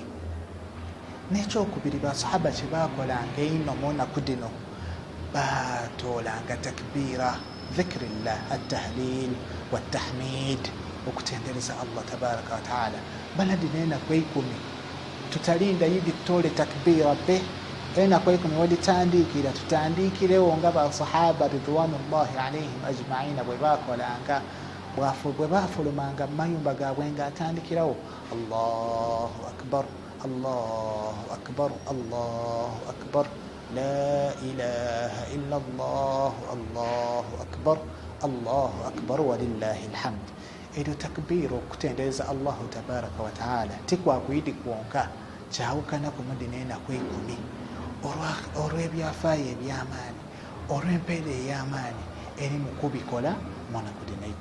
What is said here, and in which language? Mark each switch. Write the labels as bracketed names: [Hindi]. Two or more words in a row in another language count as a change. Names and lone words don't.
[Ganda] N'ekyokubiri basahaba kye baakolanga ino mu nnaku 10 baatoolanga takbiira, [Arabic] ذكر الله، التهليل والتحميد, [Ganda] okutendereza [Arabic] الله تبارك وتعالى. [Ganda] Bana ennaku 10 tutalinda yidi tutole takbira be, ennaku 10 weditandikira tutandikirewo nga basahaba [Arabic] رضوان الله عليهم أجمعين [Ganda] bwe bakolanga, bwe bafulumanga mu mayumba gaabwe nga atandikirawo [Arabic] الله أكبر، الله أكبر، الله أكبر، لا إله إلا الله، الله أكبر، الله أكبر ولله الحمد. [Ganda] Edo takbiira okutendereza [Arabic] الله تبارك وتعالى [Ganda] tikwakuyidi kwonka, kyawukana ku mudi n'ennaku 10 olw'ebyafaayo eby'amaani, olw'empeera ey'amaanyi eri mu kubikola munaku dina 10.